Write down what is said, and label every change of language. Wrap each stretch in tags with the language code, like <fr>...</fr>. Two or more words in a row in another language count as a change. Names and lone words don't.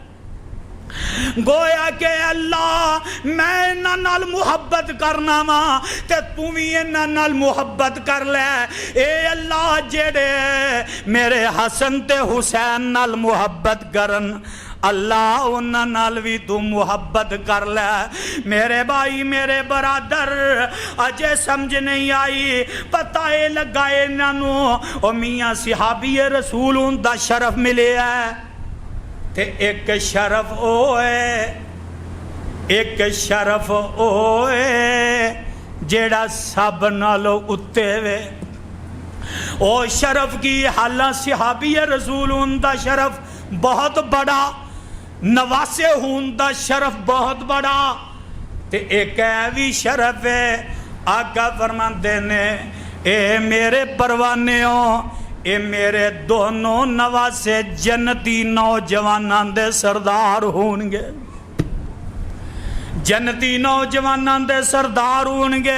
<pa>گویا کہ اللہ میں انہاں نال محبت کرنا وا تے تو بھی انہاں نال محبت کر لے. اے اللہ جڑے میرے حسن تے حسین نال محبت کرن اللہ انہاں نال بھی تو محبت کر لے. میرے بھائی میرے برادر اجے سمجھ نہیں آئی پتہ اے لگا انہاں نو او میاں صحابی رسول دا شرف ملے ہے تے ایک شرف اوے جیڑا سب نالو اتے وے. او شرف کی حالہ صحابی رسول دا شرف بہت بڑا نواسے دا شرف بہت بڑا تے ایک ایوی شرف ہے. آقا فرماندے نے اے میرے پروانیوں اے میرے دونوں نواسے جنتی نوجوانان دے سردار ہونگے جنتی نوجوانان دے سردار ہونگے.</pa>